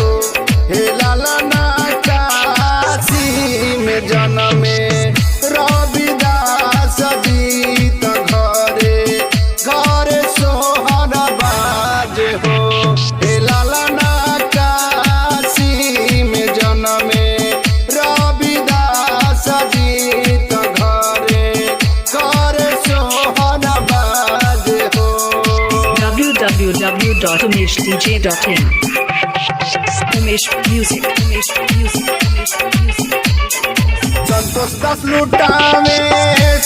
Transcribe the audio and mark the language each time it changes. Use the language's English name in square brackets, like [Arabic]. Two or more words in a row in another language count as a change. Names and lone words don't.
[Bhojpuri] हे लाला ना काशी में जनमे रविदास जी तो घरे घरे सोहर बाज हो। हे लाला ना काशी में जनमे रविदास जी तो घरे घरे सोहर बाज हो। [English] www.umeshdj.in Umesh Music, Umesh Music, Umesh Music. [Bhojpuri] संतोष दास लुटावे